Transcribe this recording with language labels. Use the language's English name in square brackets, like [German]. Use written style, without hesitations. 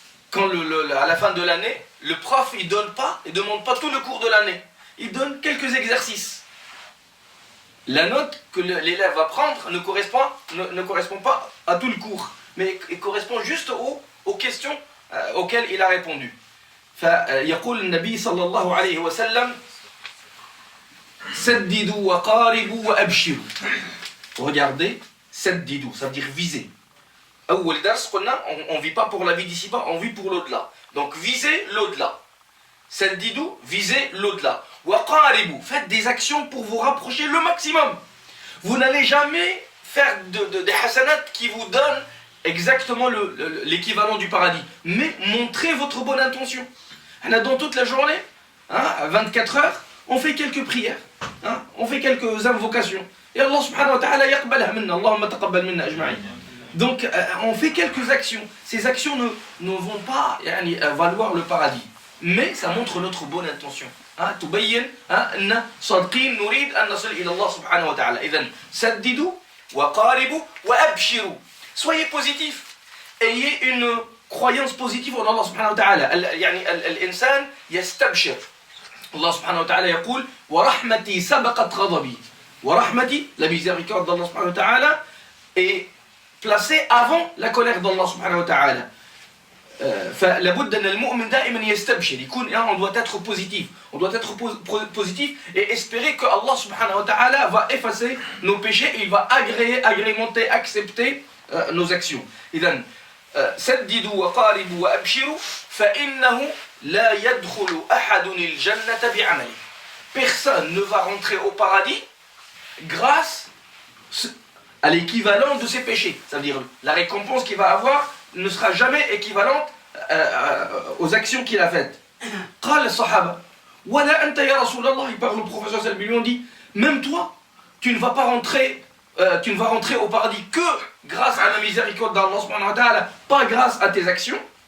[French] Quand à la fin de l'année, le prof il demande pas tout le cours de l'année. Il donne quelques exercices. La note que l'élève va prendre ne correspond pas à tout le cours, mais il correspond juste aux questions auxquelles il a répondu. [Arabic] فيقول النبي صلى الله عليه وسلم سددوا وقاربوا وأبشروا. [French] Regardez, [Arabic] سددوا, [French] ça veut dire viser. [Arabic] أول درس قلنا, [French] on ne vit pas pour la vie d'ici-bas, on vit pour l'au-delà. Donc visez l'au-delà. Sendidou, visez l'au-delà. Waqaribu, faites des actions pour vous rapprocher le maximum. Vous n'allez jamais faire des hasanat qui vous donnent exactement l'équivalent du paradis. Mais montrez votre bonne intention. Dans toute la journée, à 24 heures, on fait quelques prières, on fait quelques invocations. Et Allah subhanahu wa ta'ala [Arabic] yaqbalha minna, Allahumma taqabbal minna ajma'in. [French] Donc on fait quelques actions. Ces actions ne vont pas valoir le paradis. Mais ça montre notre bonne intention. [Arabic] تبين أن صادقين نريد أن نصل إلى الله سبحانه وتعالى. إذن سددوا وقاربوا وأبشروا. [French] Soyez positifs. Ayez une croyance positive en Allah سبحانه وتعالى. [Arabic] يعني الإنسان يستبشر. Allah سبحانه وتعالى يقول ورحمتي سبقت غضبي. [French] ورحمتي, la miséricorde d'Allah سبحانه وتعالى, est placée avant la colère d'Allah سبحانه وتعالى. [Arabic] فلابد ان المؤمن دائما يستبشر يكون [French] on doit être positif, on doit être positif et espérer que Allah subhanahu wa ta'ala va effacer nos péchés et il va agrémenter, accepter nos actions. [Arabic] إذن سددوا وقاربوا وأبشروا فإنه لا يدخل أحد الجنة بعمله. [French] Personne ne va rentrer au paradis grâce à l'équivalent de ses péchés. Ça veut dire la récompense qu'il va avoir ne sera jamais équivalente aux actions qu'il a faites. [Arabic] قال الصحابة ولا أنت يا رسول الله, [French] il parle au professeur Salbi, lui on dit même toi tu ne vas pas rentrer au paradis que grâce à la miséricorde d'Allah subhanahu wa ta'ala, pas grâce à tes actions.